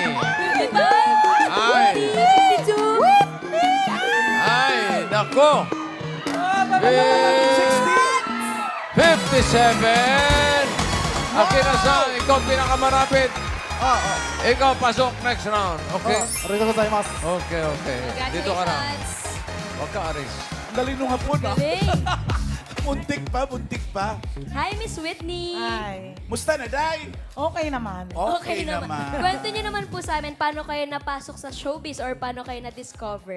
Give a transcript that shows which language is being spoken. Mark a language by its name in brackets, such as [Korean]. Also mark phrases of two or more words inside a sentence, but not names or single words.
[Filipino] Ay. Ay, nako. 57. Akira-san, ikaw pinakamarapit. Ikaw, pasok next round. Okay? [Japanese] ありがとうございます。 [Filipino] Okay, okay. Dito ka na. Congratulations. Huwag ka aris. Ang dali nung hapon, ah. Galing. Muntik pa, muntik pa. Hi, Miss Whitney. Ay, Musta na, Day? okay naman. Okay naman. Kwento niyo naman po sa amin, paano kayo napasok sa showbiz or paano kayo na-discover?